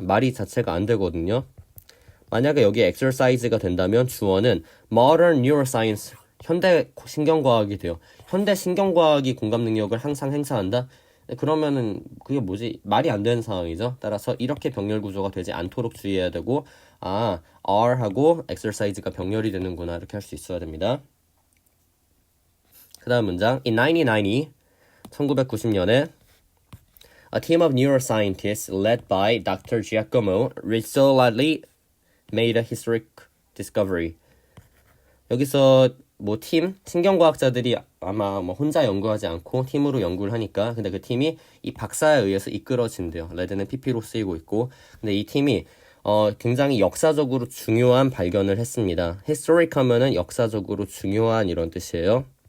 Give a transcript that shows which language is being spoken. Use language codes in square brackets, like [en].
[ko] 말이 자체가 안 되거든요. 만약에 여기에 exercise가 된다면 주어는 modern neuroscience 현대 신경과학이 돼요. 현대 신경과학이 공감 능력을 항상 행사한다? 그러면은 그게 뭐지? 말이 안 되는 상황이죠. 따라서 이렇게 병렬 구조가 되지 않도록 주의해야 되고 R하고 exercise가 병렬이 되는구나 이렇게 할 수 있어야 됩니다. 그 다음 문장 [en] In 1990년에 A team of neuroscientists led by Dr. Giacomo Rizzolatti made a historic discovery. [ko] 여기서 신경과학자들이 아마 혼자 연구하지 않고 팀으로 연구를 하니까 근데 그 팀이 이 박사에 의해서 이끌어진대요. 레드는 PP로 쓰이고 있고 근데 이 팀이 굉장히 역사적으로 중요한 발견을 했습니다. historic 하면은 역사적으로 중요한 이런 뜻이에요.